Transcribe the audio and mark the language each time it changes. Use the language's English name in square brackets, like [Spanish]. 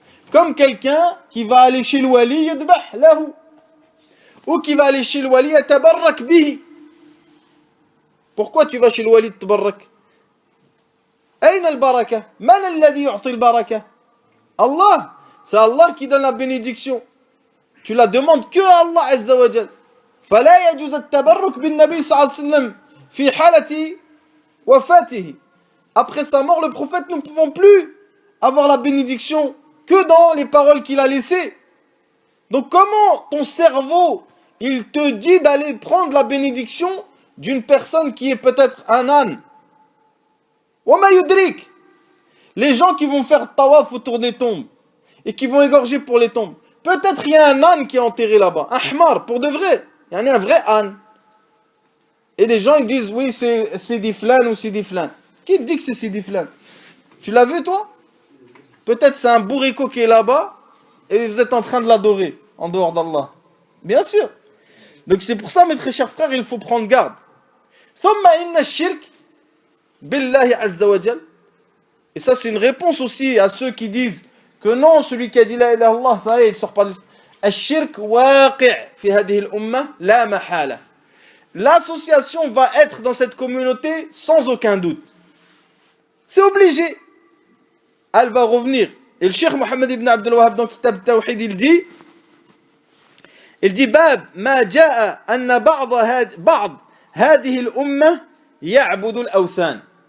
[French] Comme quelqu'un qui va aller chez le wali [Arabic] yadbah lahu, [French] ou qui va aller chez le wali [Arabic] yatabarrak bihi. [French] Pourquoi tu vas chez le wali tabarrak? [Arabic] Aïna al-baraka? Man alladhi yu'ti al-baraka? [French] Allah. C'est Allah qui donne la bénédiction. Tu la demandes que à Allah Azza wa Jal. [Arabic] فلا يجوز التبرك بالنبي صلى الله عليه وسلم في حالة وفاته. [French] Après sa mort, le prophète, nous ne pouvons plus avoir la bénédiction que dans les paroles qu'il a laissées. Donc comment ton cerveau, il te dit d'aller prendre la bénédiction d'une personne qui est peut-être un âne? [Arabic] وما يدرك. [French] Les gens qui vont faire tawaf autour des tombes et qui vont égorger pour les tombes. Peut-être il y a un âne qui est enterré là-bas, un hmar, pour de vrai. Il y en a un vrai âne. Et les gens ils disent, oui, c'est Sidi Flan ou Sidi Flan. Qui te dit que c'est Sidi Flan? Tu l'as vu toi? Peut-être c'est un bourrico qui est là-bas et vous êtes en train de l'adorer en dehors d'Allah. Bien sûr. Donc c'est pour ça, mes très chers frères, il faut prendre garde. [Arabic] ثم إن الشرك بالله عز وجل. [French] Et ça c'est une réponse aussi à ceux qui disent que non, celui qui a dit la ilaha illallah, ça y est, il sort pas de l'islam. [Arabic] الشرك واقع في هذه الأمة لا محالة. [French] L'association va être dans cette communauté sans aucun doute. C'est obligé. Elle va revenir. Et le Cheikh Mohammed ibn Abdul Wahhab dans Kitab Tawhid, il dit [Arabic] باب ما جاء أن بعض هذه الأمة يعبد الأوثان.